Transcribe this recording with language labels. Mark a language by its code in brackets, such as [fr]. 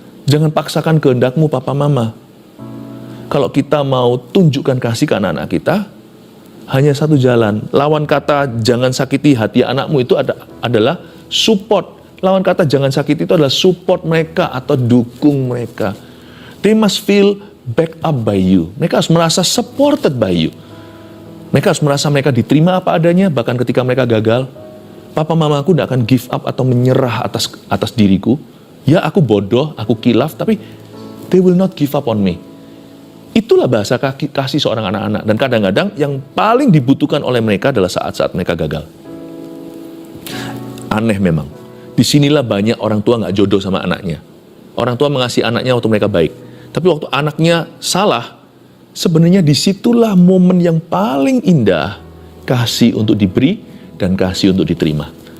[id] Jangan paksakan kehendakmu papa mama. Kalau kita mau tunjukkan kasih ke anak-anak kita, hanya satu jalan. Lawan kata jangan sakiti hati anakmu itu adalah support. Lawan kata jangan sakiti itu adalah support mereka atau dukung mereka. [en] They must feel back up by you. [id] Mereka harus merasa [en] supported by you. [id] Mereka harus merasa mereka diterima apa adanya, bahkan ketika mereka gagal. Papa mamaku tidak akan [en] give up [id] atau menyerah atas diriku. Ya, aku bodoh, aku kilaf, tapi [en] they will not give up on me. [id] Itulah bahasa kasih seorang anak-anak. Dan kadang-kadang yang paling dibutuhkan oleh mereka adalah saat-saat mereka gagal. Aneh memang. Disinilah banyak orang tua nggak jodoh sama anaknya. Orang tua mengasihi anaknya waktu mereka baik. Tapi waktu anaknya salah, sebenarnya disitulah momen yang paling indah kasih untuk diberi dan kasih untuk diterima.